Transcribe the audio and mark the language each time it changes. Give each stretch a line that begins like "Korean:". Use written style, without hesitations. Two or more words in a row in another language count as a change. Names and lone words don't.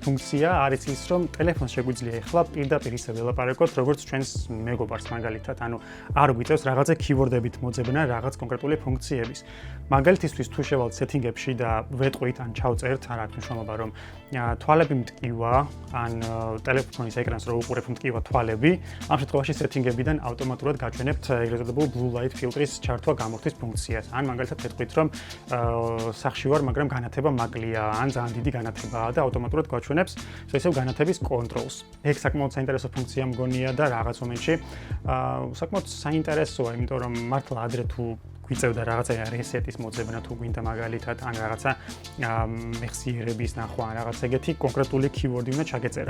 Georgian: ფუნქცია არის ის რომ ტელეფონს შეგვიძლია ეხლა პირდაპირ ისე ველაპარაკოთ როგორც ჩვენს მეგობარს მაგალითად ანუ არ გვიწევს რაღაცა keyboard-ებით მოძებნა რაღაც კონკრეტული ფუნქციების მაგალითისთვის თუ შევალთ setting-ებში და ვეტყვით ან ჩავწერთ რა აქვს მნიშვნელობა რომ თვალები მტკივა ან ტელეფონის ეკრანს რო უყურებ მტკივა თვალები ამ შემთხვევაში setting-ებიდან ავტომატურად გაჩვენებთ ეგრეთ წოდებულ
English: blue light filter-
Georgian: ის ჩართვა გამორთის ფუნქციას. ან მაგალითად ვეთქვით რომ სახში ვარ, მაგრამ განათება მაკლია, ან ძალიან დიდი განათებაა და ავტომატურად გაჩვენებს ისევ განათების კონტროლს. ეგ საკმაოდ საინტერესო ფუნქცია მგონია და რაღაც მომენტში საკმაოდ საინტერესოა, იმიტომ რომ მართლა ადრე თუ გვიწევდა რაღაცა რესეტის მოძებნა თუ გვინდა მაგალითად ან რაღაცა მეხსიერების ნახვა ან რაღაც ეგეთი კონკრეტული keyword-ი უნდა ჩაგეწერა.